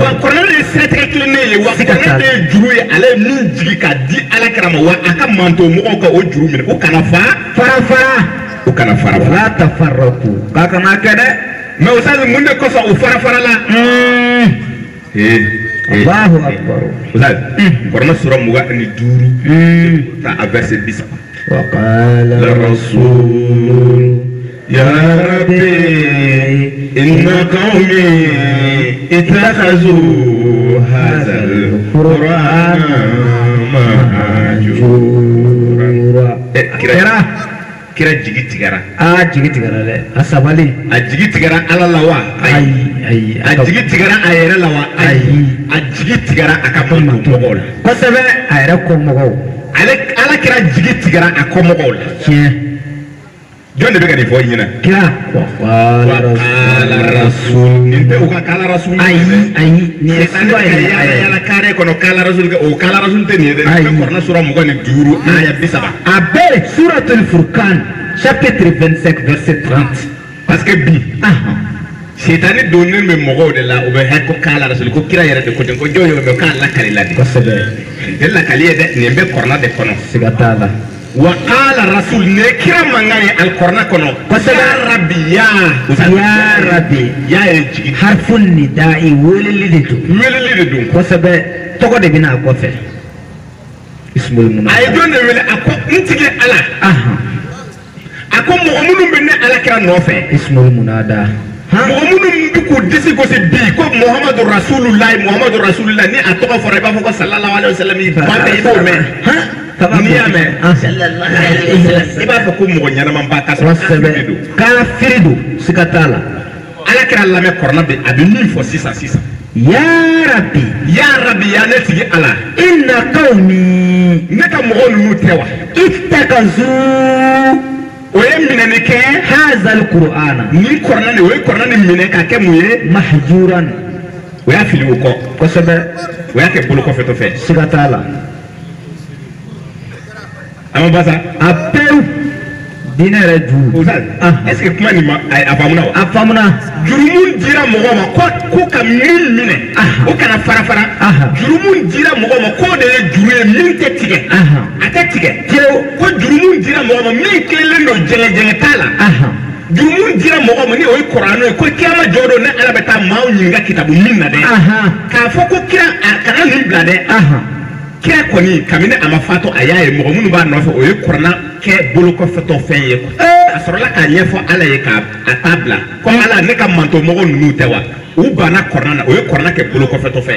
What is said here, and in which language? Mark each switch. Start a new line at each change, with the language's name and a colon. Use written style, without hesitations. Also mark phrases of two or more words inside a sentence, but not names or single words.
Bambara: wa korna de ye siratigɛ tilennen ye wa korna de ye juru ye ale ye min jigi k'a di ala kira ma wa a ka manto mɔgɔw ka o juru minɛ o kana fara o kana fara
Arabic: ولا تفرقوا
Bambara: k'a kana kɛ dɛ mais o sali mun de kɔsɔn o fara la
Arabic: الله أكبر
Bambara: Ustaz korna sura 25 ta a verset 10
Arabic: وقال الرسول يا ربي إن قومي اتخذوا هذا القرآن مهجورا
Bambara: kira jigi tigara jigi tigara dɛ a sabali a jigi tigara ala la wa ayi a jigi tigara a yɛrɛ la wa ayi a jigi tigara a ka mɔgɔw la kosɛbɛ a yɛrɛ kɔmɔgɔw ala kira jigi tigara a kɔmɔgɔw la tiɲɛ jɔn de bɛ ka nin fɔ i ɲɛna kira
Arabic: قال الرسول
Bambara: nin tɛ u ka
Arabic: قال الرسول
Bambara: ayi nin ye sura yɛrɛ yala kare kɔnɔ
Arabic: قال الرسول
Bambara: o
Arabic: قال الرسول
Bambara: tɛ nin ye dɛ nin bɛ kɔrɔna sura 25 aya 30 a bɛɛ suratul furqan
French: chapitre 25 verset 30 parce que
Bambara: bi Shetani donnen bɛ mɔgɔw de la u bɛ hɛ ko
Arabic: قال الرسول
Bambara: ko kira yɛrɛ de ko ten ko jɔn y'o mɛn k'a lakali la de kosɛbɛ nin tɛ lakali ye dɛ nin bɛ kɔrɔna de kɔnɔ siga t'a la
Arabic: وقال الرسول
Bambara: ne kira mankan ye alkorna kɔnɔ kosɛbɛ
Arabic: يا ربي يا rabbi
Bambara: ya ye jigi
Arabic: حرف نداء
Bambara: weleli de don kosɛbɛ tɔgɔ de bɛna a kɔfɛ
Arabic: اسم منادى
Bambara: a ye jɔn de wele a ko n tigi ala a ko mɔgɔ minnu bɛ ne ala kira nɔfɛ
Arabic: اسم منادى
Bambara: mɔgɔ minnu bɛ k'u disi gosi bi ko
Arabic: محمد رسول الله
Bambara: ni a tɔgɔ fɔra i b'a fɔ ko
Arabic: صلى الله عليه وسلم
Bambara: i ba tɛ i b'o mɛn n'i y'a mɛn
Arabic: صلى الله عليه وسلم
Bambara: i b'a fɔ ko mɔgɔ ɲɛnama ba ka sɔrɔ kafiri don siga t'a la ala kira lamɛn kɔrɔna bɛ a bɛ min fɔ sisan
Arabic: يا ربي
Bambara: ya ne tigi ala
Arabic: إن قومي
Bambara: ne ka mɔgɔw ninnu tɛ wa
Arabic: ittakazu
Bambara: o ye minɛni kɛ
Arabic: هذا القرآن
Bambara: ni kɔrɔna ni o ye kɔrɔna ni minɛ ka kɛ mun ye
Arabic: mahjuran
Bambara: o y'a fili o kɔ kosɛbɛ o y'a kɛ bolo kɔfɛtɔ fɛ siga t'a la a ma ba sa a pewu diinɛ yɛrɛ juru
French: est-ce que
Bambara: kuma nin ma a faamuna wa a faamuna juru mun dira mɔgɔw ma ko ka min minɛ o kana fara juru mun dira mɔgɔw ma k'o de ye juru ye min tɛ tigɛ a tɛ tigɛ ko juru mun dira mɔgɔw ma min tilelen don jɛngɛjɛngɛ t'a la juru mun dira mɔgɔw ma ni o ye kuranɛ ye ko kiyama jɔ don ne ala bɛ taa maaw ɲininka kitabu min na dɛ k'a fɔ ko kira a kana nin bila dɛ kira kɔni kabini a ma fato a y'a ye mɔgɔ minnu b'a nɔfɛ o ye kuranna kɛ bolo kɔfɛtɔ fɛn ye a sɔrɔla k'a ɲɛfɔ ala ye k'a ta bila ko ala ne ka manto mɔgɔ ninnu tɛ wa u banna kuranna na o ye kuranna kɛ bolo kɔfɛtɔ fɛn ye